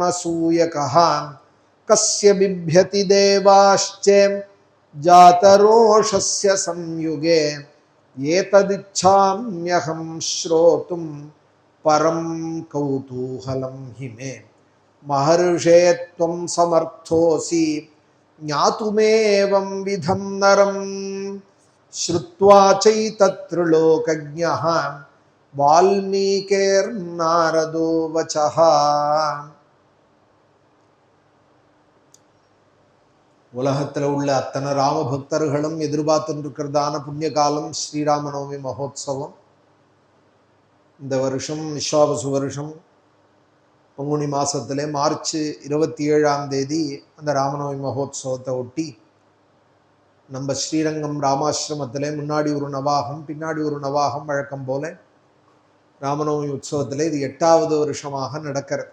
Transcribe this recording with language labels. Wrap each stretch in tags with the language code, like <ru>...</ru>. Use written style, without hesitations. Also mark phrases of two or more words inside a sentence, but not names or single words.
<sa>सूयकः कस्य बिभ्यति देवाश्च जातरोषस्य संयुगे एतदिच्छाम्यहं श्रोतुं परं कौतूहलं हि मे महर्षे त्वं समर्थोऽसि ज्ञातुमेवं विधं नरं श्रुत्वा चैतत्त्रिलोकज्ञः वाल्मीकिर्नारदो वचः।</sa> <ta>உலகத்தில் உள்ள அத்தனை ராம பக்தர்களும் எதிர்பார்த்துருக்கிறதான புண்ணிய காலம் ஸ்ரீராமநவமி மகோத்சவம். இந்த வருஷம் விஸ்வாவசு வருஷம் பங்குனி மாதத்தில் மார்ச் 27 அந்த ராமநவமி மகோத்சவத்தை ஒட்டி நம்ம ஸ்ரீரங்கம் ராமாசிரமத்தில் முன்னாடி ஒரு நவாகம் பின்னாடி ஒரு நவாகம் வழக்கம் போல ராமநவமி உற்சவத்தில் இது 8வது வருஷமாக நடக்கிறது.</ta>